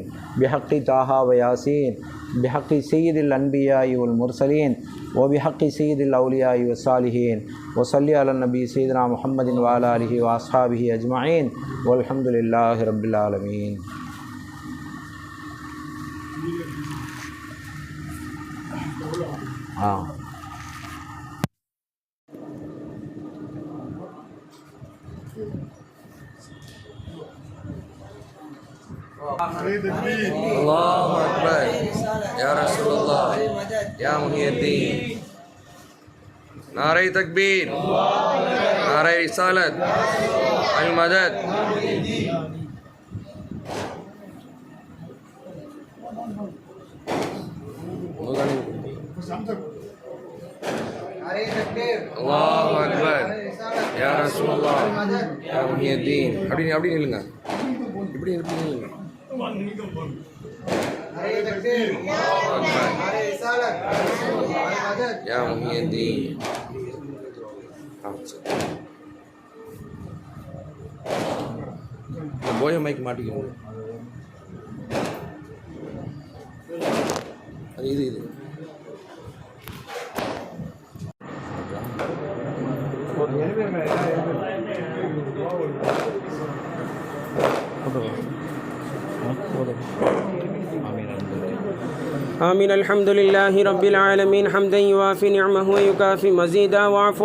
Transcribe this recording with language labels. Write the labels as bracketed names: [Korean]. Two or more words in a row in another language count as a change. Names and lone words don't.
[Arabic] بحق طه و يس، بحق سيد الأنبياء والمرسلين، أو بحق سيد الأولياء والصالحين، وصل على النبي سيدنا محمد وعلى آله وأصحابه أجمعين، والحمد لله رب العالمين. ஆ الله أكبر يا رسول الله يا محي الدين [Urdu] نعرہ تکبیر نعرہ رسالت [Arabic] المدد الله أكبر يا رسول الله يا محي الدين [Tamil] அப்படி நில்லுங்க இப்படி நில்லுங்க [Arabic] يا محي الدين [Tamil] போய மைக் மாட்டிக்கோங்க இது [Arabic] آمين الحمد لله رب العالمين حمدا يوافي نعمه ويكافي مزيدا واعف